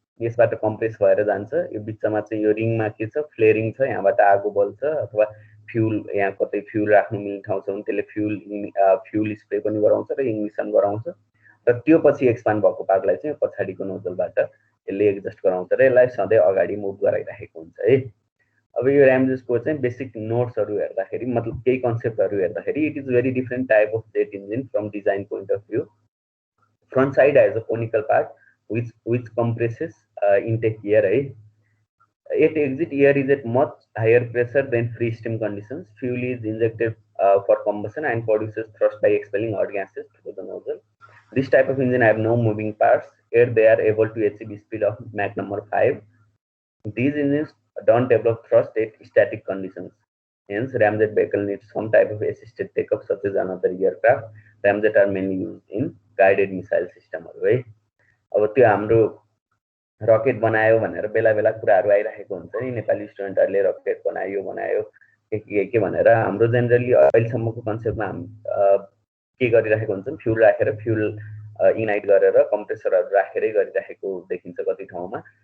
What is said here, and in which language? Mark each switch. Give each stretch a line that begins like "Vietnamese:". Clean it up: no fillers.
Nepali: यसबाट कम्प्रेस भएर जान्छ। यो बिचमा चाहिँ यो रिङमा के छ, फ्लेरिङ छ, यहाँबाट आगो बल्छ अथवा फ्युल, यहाँ कतै फ्युल राख्नु मिल्ने ठाउँ छ भने त्यसले फ्युल स्प्रे पनि गराउँछ र इग्निसन गराउँछ र त्यो पछि एक्सपान्ड भएको भागलाई चाहिँ पछाडिको नोजलबाट यसले एडजस्ट गराउँछ र यसलाई सधैँ अगाडि मुभ गराइराखेको हुन्छ है। अब यो ऱ्यामजेटको चाहिँ बेसिक नोट्सहरू हेर्दाखेरि मतलब केही कन्सेप्टहरू हेर्दाखेरि
English: It is very different type of jet engine from design point of view. Front side has a conical part which compresses intake air है। At exit air is at much higher pressure than free steam conditions. Fuel is injected for combustion and produces thrust by expelling hot gases through the nozzle. This type of engine have no moving parts, yet they are able to achieve speed of Mach number 5. These engines don't develop thrust at static conditions. Hence, ramjet vehicle needs some type of assisted takeoff such as another aircraft. Ramjet are mainly used in guided missile system है।
Nepali: अब त्यो हाम्रो rocket बनायो भनेर बेला बेला कुराहरू आइरहेको हुन्छ नि, नेपाली स्टुडेन्टहरूले रकेट बनायो के भनेर। हाम्रो जेनरली अहिलेसम्मको कन्सेप्टमा हामी के गरिरहेको हुन्छ, फ्युल राखेर फ्युल इग्नाइट गरेर कम्प्रेसरहरू राखेरै गरिरहेको देखिन्छ कति ठाउँमा।